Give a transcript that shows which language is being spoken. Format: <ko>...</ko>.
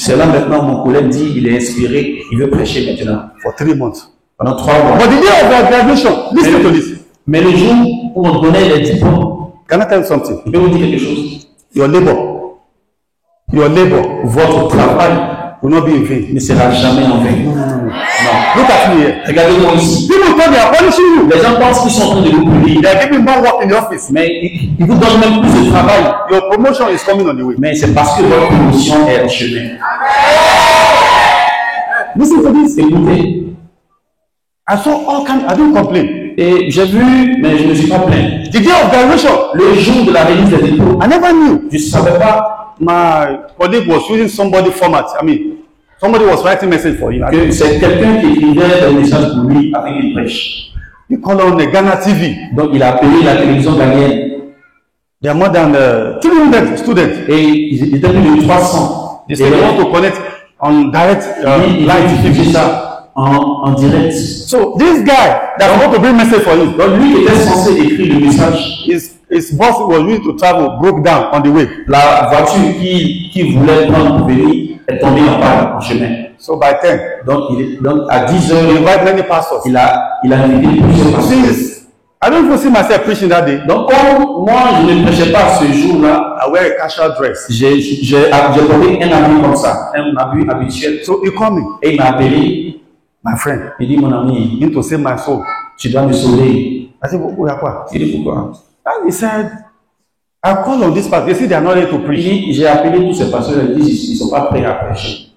<fr>c'est là maintenant mon collègue dit, il est inspiré, il veut prêcher maintenant.</fr> <en>for 3 months.</en> <fr>Pendant 3 mois.</fr> <en>But the day of our graduation, listen to this.</en> <fr>Mais le jour où on donnait les diplômes,</fr> <en>Can I tell you something?</en> <fr>je vais vous dire quelque chose.</fr> <en>Your labor,</en> <fr>Votre travail</fr> <en>will not be in vain.</en> <fr>ne sera jamais en vain.</fr> <en>No. Look at me here.</en> <fr>Regardez-moi ici.</fr> <en>People thought they are punishing you.</en> <fr>Les gens pensent qu'ils sont en train de vous punir.</fr> <en>They are giving more work in the office.</en> <fr>Mais ils vous donnent même plus de travail.</fr> <en>Your promotion is coming on the way.</en> <fr>Mais c'est parce que votre promotion est en chemin.</fr> <en>Listen to this.</en> <fr>Écoutez.</fr> <en>I saw all kinds. I don't complain.</en> <fr>Et j'ai vu, mais je ne me suis pas plaint.</fr> <en>The day of graduation,</en> <fr>Le jour de la remise des diplômes,</fr> <en>I never knew.</en> <fr>je ne savais pas</fr> <en>My colleague was using somebody format. I mean, somebody was writing message for him.</en> <fr>que c'est quelqu'un qui écrivait un message pour lui avec une prêche.</fr> <en>He called on the Ghana TV.</en> <fr>Donc il a appelé la télévision ghanéenne.</fr> <en>There are more than 300 students.</en> <fr>Et ils étaient plus de 300.</fr> <en>They say they want to connect on direct</en> <fr>Il a</fr> <en>live</en> <fr>diffusé</fr> <en>TV.</en> <fr>ça en direct.</fr> <en>So this guy that want to bring message for him,</en> <fr>Donc lui qui était censé écrire le message,</fr> <en>his boss was willing to travel, broke down on the way.</en> <fr>la voiture qui voulait prendre pour venir est tombée en panne en chemin.</fr> <en>So by 10,</en> <fr>Donc à 10</fr> <en>he</en> <fr>heures,</fr> <en>invited many pastors.</en> <fr>il a invité plusieurs pasteurs.</fr> <en>Since I don't even see myself preaching that day,</en> <fr>Donc comme moi je ne prêchais pas ce jour-là,</fr> <en>I wear a casual dress.</en> <fr>j'ai porté un habit comme ça, un habit habituel.</fr> <en>So he called me,</en> <fr>Et il m'a appelé,</fr> <en>my friend,</en> <fr>il dit mon ami,</fr> <en>you need to save my soul.</en> <fr>tu dois me sauver.</fr> <en>I said, what?</en> <fr>Il dit pourquoi?</fr> <en>And he said, I call on this pastor. They say they are not ready to</en> <fr>Il</fr> <en>preach.</en> <fr>dit, j'ai appelé tous ces pasteurs, ils disent ils ne sont pas prêts à prêcher.</fr>